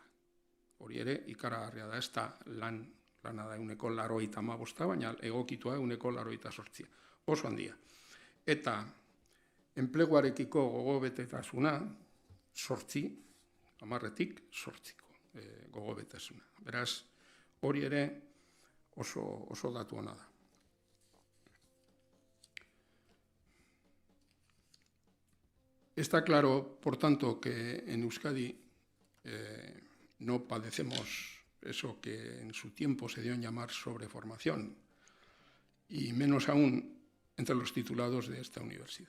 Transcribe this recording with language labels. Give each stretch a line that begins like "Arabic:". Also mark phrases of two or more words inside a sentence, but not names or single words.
Basque: Hori ere, ikaragarria da, ez da lana da 185, baina egokitua 188. Oso handia. Eta enpleguarekiko gogobetetasuna, 10-tik 8 gogobetasuna. Beraz, hori ere oso datu ona da.
Spanish: Está claro, por tanto, que en Euskadi no padecemos eso que en su tiempo se dio en llamar sobreformación, y menos aún entre los titulados de esta universidad.